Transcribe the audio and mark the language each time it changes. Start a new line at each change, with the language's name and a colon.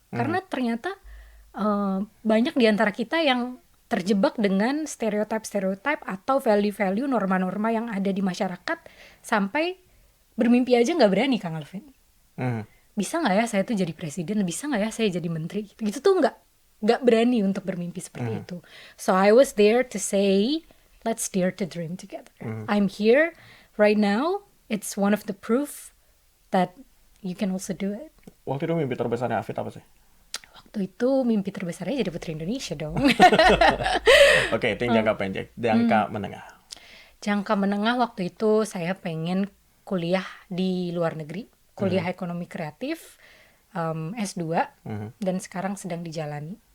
Indonesian: Karena ternyata banyak di antara kita yang terjebak dengan stereotip-stereotip atau value-value, norma-norma yang ada di masyarakat, sampai bermimpi aja nggak berani, Kang Alvin. Bisa nggak ya saya tuh jadi presiden, bisa nggak ya saya jadi menteri, gitu tuh nggak berani untuk bermimpi seperti itu.
English: So I was there to say, let's dare to dream together. I'm here right now. It's one of the proof that you can also do it.
Indonesian: Waktu itu mimpi terbesarnya Afid apa sih? Waktu itu mimpi terbesarnya jadi Putri Indonesia dong. Oke, itu yang jangka pendek. Jangka menengah. Jangka menengah waktu itu saya pengen kuliah di luar negeri, kuliah ekonomi kreatif, S2, dan sekarang sedang dijalani.